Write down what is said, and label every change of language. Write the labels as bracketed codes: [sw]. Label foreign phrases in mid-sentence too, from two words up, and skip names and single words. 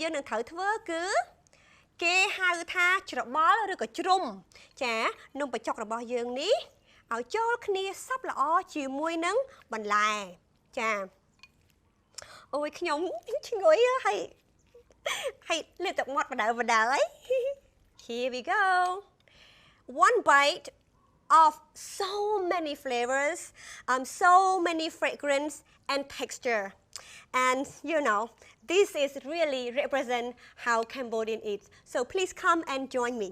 [km] យើងនឹងត្រូវធ្វើគឺគេហៅថាច្របល់ឬក៏ជ្រុំចានំបញ្ចុករបស់យើងនេះឲ្យចូលគ្នាសព្វល្អជាមួយនឹងបន្លែចាអូយខ្ញុំឈ្ងុយហើយលើទឹកមាត់បដៅហើយ [en] Here we go One bite of so many flavors, so many fragrance and texture. And you know, this is really represent how Cambodian eats. So please come and join me.